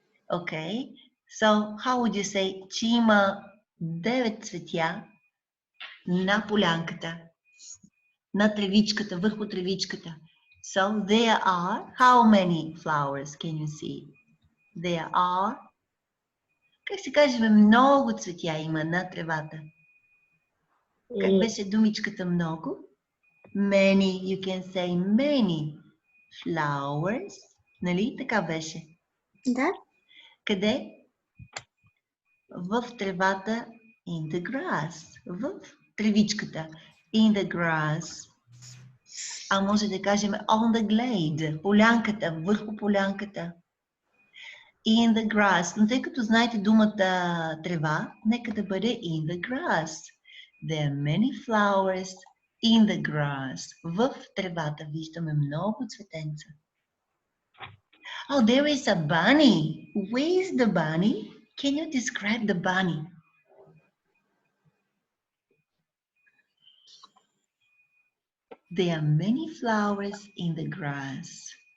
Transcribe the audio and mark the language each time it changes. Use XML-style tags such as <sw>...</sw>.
<en>Okay, so how would you say,</en> <bg>че има 9 цветя на полянката, на тревичката, върху тревичката.</bg> <en>So there are, how many flowers can you see? There are,</en> <bg>как се каже, много цветя има на тревата. Как беше думичката много?</bg> <en>Many, you can say many flowers.</en> <bg>Нали? Така беше. Да. Къде? В тревата,</bg> <en>in the grass.</en> <bg>В тревичката,</bg> <en>in the grass.</en> <bg>А може да кажем</bg> <en>on the glade,</en> <bg>полянката, върху полянката.</bg> <en>In the grass.</en> <bg>Но тъй като знаете думата трева, нека да бъде</bg> <en>in the grass. There are many flowers in the grass.</en> <bg>В тревата виждаме много цветенца.</bg> <en>Oh, there is a bunny. Where is the bunny? Can you describe the bunny? There are many flowers in the grass.</en>